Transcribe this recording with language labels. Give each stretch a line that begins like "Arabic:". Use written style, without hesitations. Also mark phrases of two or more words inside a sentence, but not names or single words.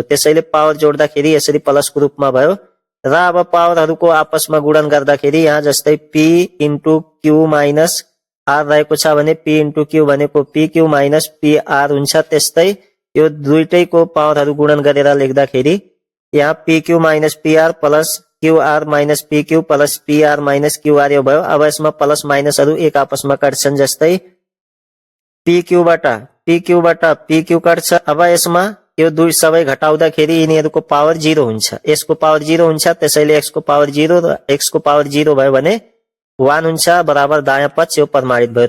Nepali: त्यसैले पावर जोड्दाखेरि यसरी प्लसको रूपमा भयो र अब पावरहरूको आपसमा गुणन गर्दाखेरि यहाँ जस्तै P इन्टु Q माइनस R रहेको छ भने P इन्टु Q भनेको PQ माइनस PR हुन्छ। त्यस्तै यो दुईटैको पावरहरू गुणन गरेर लेख्दाखेरि यहाँ PQ माइनस PR प्लस QR माइनस PQ प्लस PR माइनस QR यो भयो। अब यसमा प्लस माइनसहरू एक आपसमा काट्छन्, जस्तै PQ बाट PQ काट्छ। अब यसमा यो दुई सबै घटाउँदाखेरि यिनीहरूको पावर 0 हुन्छ। यसको पावर 0 हुन्छ, त्यसैले x को पावर 0 र x को पावर 0 भयो भने 1 हुन्छ बराबर दायाँ पक्ष यो प्रमाणित भयो।